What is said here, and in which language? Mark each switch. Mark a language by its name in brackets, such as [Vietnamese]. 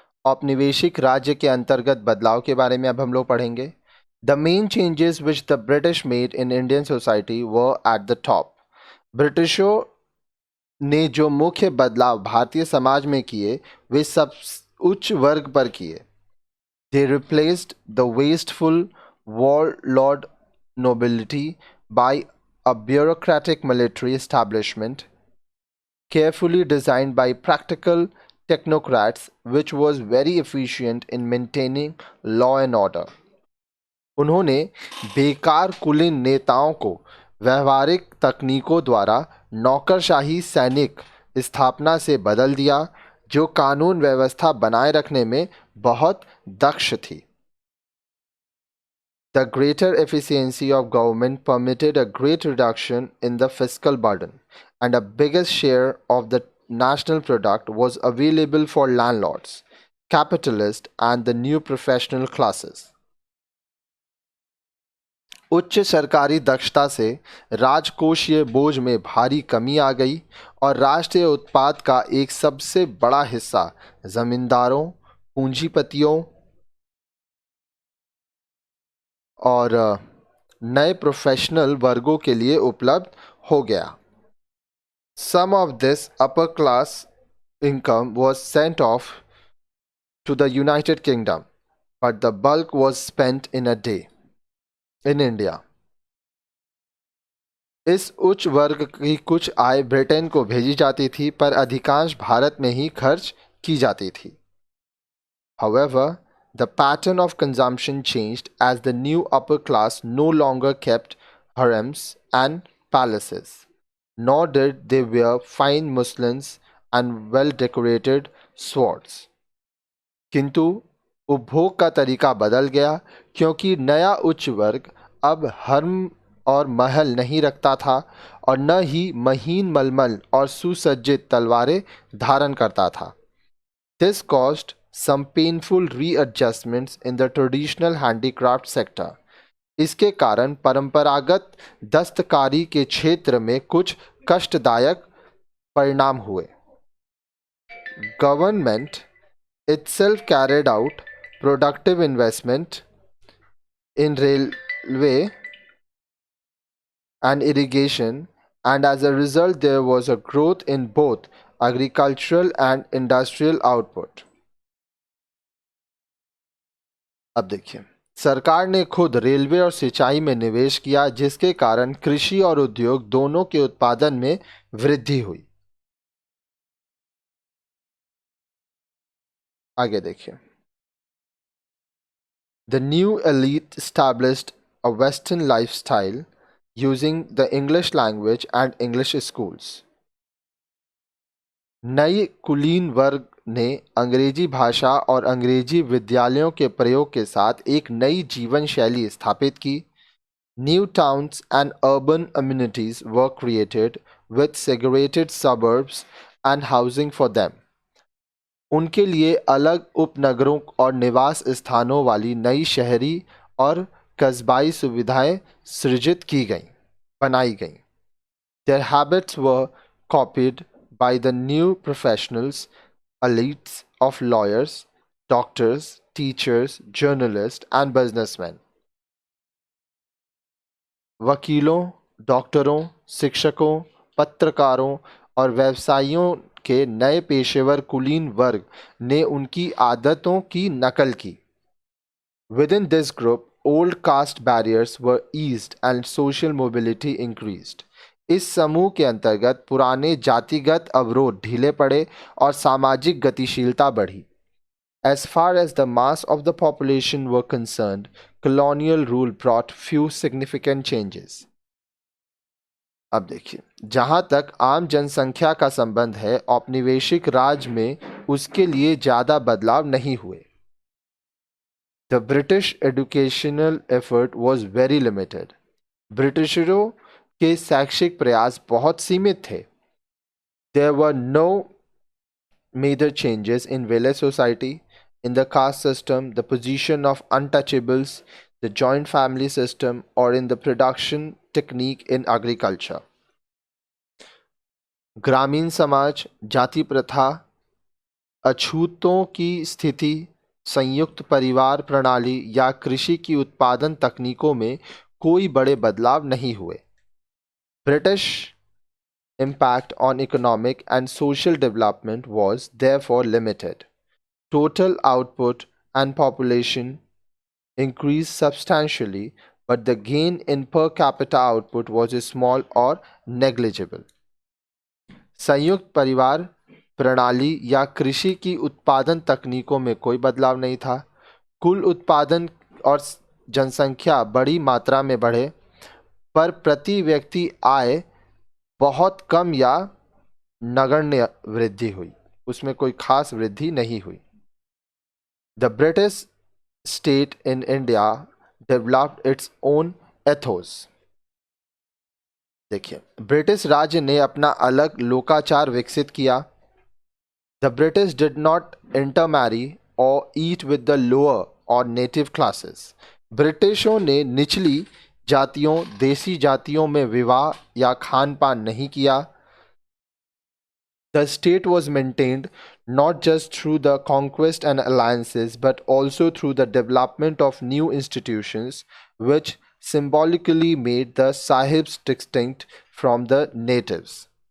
[Hindi] औपनिवेशिक राज्य के अंतर्गत बदलाव के बारे में अब हम लोग पढ़ेंगे। [English] The main changes which the British made in Indian society were at the top. [Hindi] ब्रिटिशों ने जो मुख्य बदलाव भारतीय समाज में किए वे सब उच्च वर्ग पर किए। [English] They replaced the wasteful warlord nobility by a bureaucratic military establishment carefully designed by practical technocrats, which was very efficient in maintaining law and order. [Hindi] उन्होंने बेकार कुलीन नेताओं को व्यवहारिक तकनीकों द्वारा नौकरशाही सैनिक स्थापना से बदल दिया, जो कानून व्यवस्था बनाए रखने में बहुत दक्ष थी। [English] The greater efficiency of government permitted a great reduction in the fiscal burden, and a biggest share of the national product was available for landlords, capitalists, and the new professional classes. [Hindi] उच्च सरकारी दक्षता से राजकोषीय बोझ में भारी कमी आ गई और राष्ट्रीय उत्पाद का एक सबसे बड़ा हिस्सा जमींदारों, पूंजीपतियों और नए प्रोफेशनल वर्गों के लिए उपलब्ध हो गया। [English] Some of this upper class income was sent off to the United Kingdom, but the bulk was spent in a day in India. [Hindi] इस उच्च वर्ग की कुछ आय ब्रिटेन को भेजी जाती थी, पर अधिकांश भारत में ही खर्च की जाती थी। [English] However, the pattern of consumption changed as the new upper class no longer kept harems and palaces, nor did they wear fine muslins and well-decorated swords. [Hindi] किंतु उपभोग का तरीका बदल गया, क्योंकि नया उच्च वर्ग अब हर्म और महल नहीं रखता था और न ही महीन मलमल और सुसज्जित तलवारें धारण करता था। [English] This caused some painful readjustments in the traditional handicraft sector. [Hindi] इसके कारण परंपरागत दस्तकारी के क्षेत्र में कुछ कष्टदायक परिणाम हुए। [English] Government itself carried out productive investment in railway and irrigation, and as a result there was a growth in both agricultural and industrial output. [Hindi] अब देखिए, सरकार ने खुद रेलवे और सिंचाई में निवेश किया, जिसके कारण कृषि और उद्योग दोनों के उत्पादन में वृद्धि हुई। आगे देखिए, [English] The new elite established a Western lifestyle using the English language and English schools. [Hindi] नई कुलीन वर्ग ने अंग्रेजी भाषा और अंग्रेजी विद्यालयों के प्रयोग के साथ एक नई जीवन शैली स्थापित की। [English] New towns and urban amenities were created with segregated suburbs and housing for them. [Hindi] उनके लिए अलग उपनगरों और निवास स्थानों वाली नई शहरी और कस्बाई सुविधाएं सृजित की गईं, बनाई गईं। [English] Their habits were copied by the new professionals, elites of lawyers, doctors, teachers, journalists, and businessmen. [Hindi] वकीलों, डॉक्टरों, शिक्षकों, पत्रकारों और व्यवसायियों के नए पेशेवर कुलीन वर्ग ने उनकी आदतों की नकल की। [English] Within this group, old caste barriers were eased and social mobility increased. [Hindi] इस समूह के अंतर्गत पुराने जातिगत अवरोध ढीले पड़े और सामाजिक गतिशीलता बढ़ी। [English] As far as the mass of the population were concerned, colonial rule brought few significant changes. [Hindi] अब देखिए, जहां तक आम जनसंख्या का संबंध है, औपनिवेशिक राज में उसके लिए ज़्यादा बदलाव नहीं हुए। [English] The British educational effort was very limited. [Hindi] ब्रिटिशरों के शैक्षिक प्रयास बहुत सीमित थे। [English] There were no major changes in village society, in the caste system, the position of untouchables, the joint family system, or in the production technique in agriculture. [Hindi] ग्रामीण समाज, जाति प्रथा, अछूतों की स्थिति, संयुक्त परिवार प्रणाली या कृषि की उत्पादन तकनीकों में कोई बड़े बदलाव नहीं हुए. [English] British impact on economic and social development was therefore limited. Total output and population increased substantially, but the gain in per capita output was small or negligible. [Hindi] संयुक्त परिवार प्रणाली या कृषि की उत्पादन तकनीकों में कोई बदलाव नहीं था. कुल उत्पादन और जनसंख्या बड़ी मात्रा में बढ़े, पर प्रति व्यक्ति आय बहुत कम या नगण्य वृद्धि हुई. उसमें कोई खास वृद्धि नहीं हुई. [English] The British state in India developed its own ethos. [Hindi] देखिए, ब्रिटिश राज्य ने अपना अलग लोकाचार विकसित किया. [English] The British did not intermarry or eat with the lower or native classes. [Hindi] ब्रिटिशों ने निचली जातियों, देसी जातियों में विवाह या खान पान नहीं किया. [English] The state was maintained not just through the conquest and alliances, but also through the development of new institutions, which symbolically made the sahibs distinct from the natives.